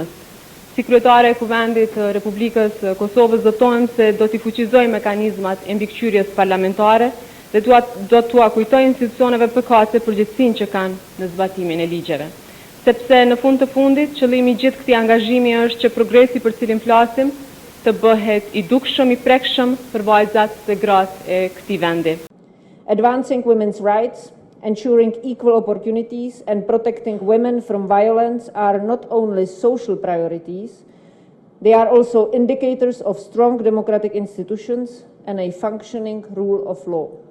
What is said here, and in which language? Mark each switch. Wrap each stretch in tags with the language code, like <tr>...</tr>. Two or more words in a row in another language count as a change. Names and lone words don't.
<sq>Si kryetare e Kuvendit të Republikës Kosovës zotohem se do t'i fuqizoj mekanizmat e mbikëqyrjes parlamentare dhe do t'ua kujtoj institucioneve përkatëse përgjegjësinë që kanë në zbatimin e ligjeve. Sepse në fund të fundit, qëllimi i gjithë këtij angazhimi është që progresi për cilin flasim të bëhet i dukshëm, i prekshëm për vajzat dhe gratë e këtij vendi.</sq> <en>Advancing women's rights, ensuring equal opportunities and protecting women from violence are not only social priorities, they are also indicators of strong democratic institutions and a functioning rule of law.</en>